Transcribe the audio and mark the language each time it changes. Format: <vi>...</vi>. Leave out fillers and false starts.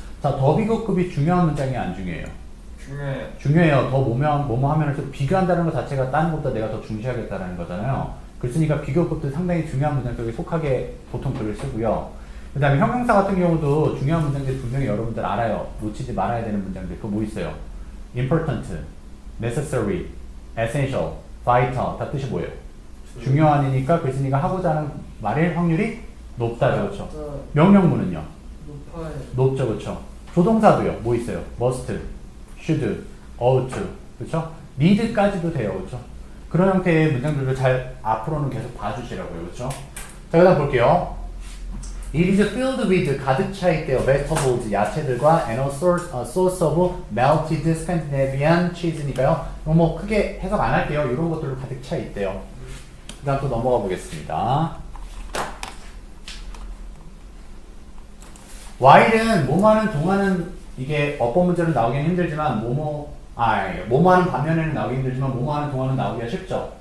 <ko>자, 더 비교급이 중요한 문장이 안 중요해요. 중요해요. 더 뭐뭐 하면 비교한다는 것 자체가 다른 것보다 내가 더 중시하겠다는 거잖아요. 그렇으니까 비교급도 상당히 중요한 문장들에 속하게 보통 글을 쓰고요. 그 다음에 형용사 같은 경우도 중요한 문장들 분명히 여러분들 알아요. 놓치지 말아야 되는 문장들. 그거 뭐 있어요? important, necessary, essential, vital 다 뜻이 뭐예요? 중요한이니까 글쓴이가 하고자 하는 말일 확률이 높다죠. 그렇죠? 명령문은요? 높죠. 그렇죠? 조동사도요. 뭐 있어요?</ko> <en>must, should, ought,</en> <ko>그렇죠? need까지도 돼요, 그렇죠? 그런 형태의 문장들을 잘 앞으로는 계속 봐주시라고요, 그렇죠? 자, 그다음 볼게요.</ko> <en>It is filled with</en> <ko>가득 차 있대요.</ko> <en>vegetables</en> <ko>야채들과</ko> <en>and a source of melted Scandinavian cheese니까요.</en> <ko>뭐 크게 해석 안 할게요. 이런 것들로 가득 차 있대요. 그다음 또 넘어가 보겠습니다. while은 뭐뭐하는 동안은 이게 어법 문제로 나오기는 힘들지만 뭐뭐하는 반면에는 나오기 힘들지만 뭐뭐하는 동안은 나오기가 쉽죠.</ko>